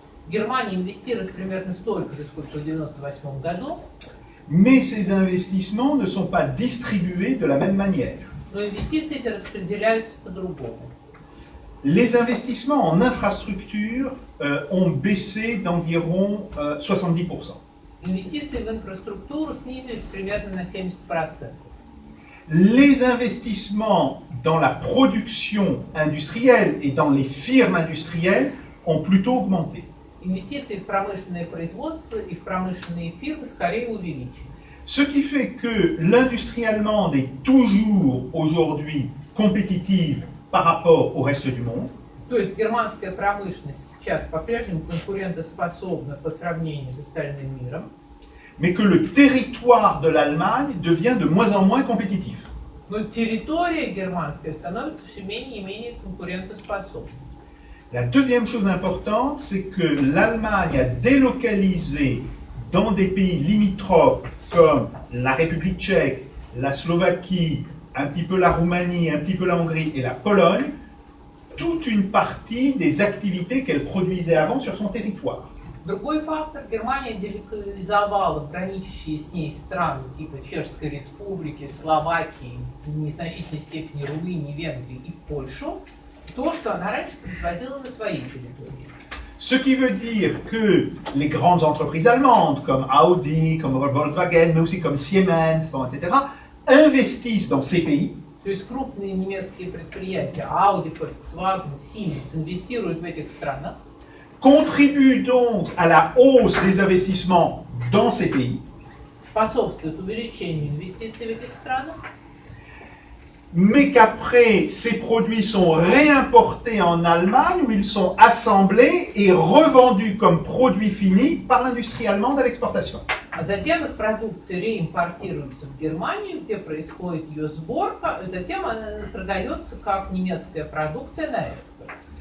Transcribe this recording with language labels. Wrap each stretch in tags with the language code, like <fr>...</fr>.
<ru>Германия инвестирует примерно столько же, сколько в 1998 году,</ru> <fr>mais ces investissements ne sont pas distribués de la même manière.</fr> <ru>но инвестиции эти распределяются по-другому.</ru> <fr>Les investissements en infrastructure ont baissé d'environ 70%.</fr> <ru>Инвестиции в инфраструктуру снизились примерно на 70%.</ru> <fr>Les investissements dans la production industrielle et dans les firmes industrielles ont plutôt augmenté.</fr> <ru>Инвестиции в промышленное производство и в промышленные фирмы скорее увеличились.</ru> <fr>Ce qui fait que l'industrie allemande est toujours aujourd'hui compétitive par rapport au reste du monde,</fr> <ru>То есть германская промышленность сейчас по-прежнему конкурентоспособна по сравнению с остальным миром,</ru> <fr>mais que le territoire de l'Allemagne devient de moins en moins compétitif.</fr> <ru>но территория германская становится все менее и менее конкурентоспособной.</ru> <fr>La deuxième chose importante, c'est que l'Allemagne a délocalisé dans des pays limitrophes comme la République tchèque, la Slovaquie, un petit peu la Roumanie, un petit peu la Hongrie et la Pologne, toute une partie des activités qu'elle produisait avant sur son territoire.</fr> <ru>Другой фактор, Германия делокализовала граничащие с ней страны типа Чешской Республики, Словакии, в незначительной степени Румынии, Венгрии и Польшу, то, что она раньше производила на своей территории.</ru> <fr>Ce qui veut dire que les grandes entreprises allemandes comme Audi, comme Volkswagen, mais aussi comme Siemens, etc., investissent dans ces pays.</fr> <ru>То есть крупные немецкие предприятия, Audi, Volkswagen, Siemens, инвестируют в этих странах,</ru> <fr>Contribuent donc à la hausse des investissements dans ces pays,</fr> <ru>способствуют увеличению инвестиций в этих странах,</ru> <fr>mais qu'après, ces produits sont réimportés en Allemagne où ils sont assemblés et revendus comme produits finis par l'industrie allemande à l'exportation.</fr> <ru>а затем их продукция реимпортируется в Германию, где происходит ее сборка, и затем она продается как немецкая продукция на экспорт.</ru>